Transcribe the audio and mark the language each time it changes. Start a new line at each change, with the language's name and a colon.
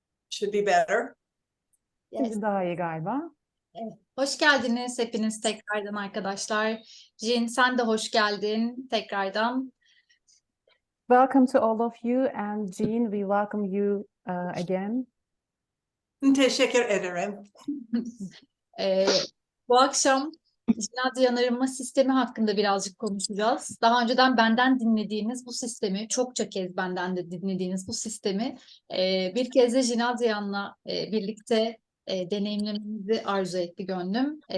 English: should be better.
Turkish: Şimdi daha iyi galiba. Evet. Hoş geldiniz hepiniz tekrardan arkadaşlar. Jean sen de hoş geldin tekrardan.
English: Welcome to all of you and Jean, we welcome you again.
Turkish: Teşekkür ederim. Bu akşam Jean Adrienne arınma sistemi hakkında birazcık konuşacağız. Daha önceden benden dinlediğiniz bu sistemi, çokça kez benden de dinlediğiniz bu sistemi bir kez de Jean Adrienne'la birlikte deneyimlememizi arzu etti gönlüm.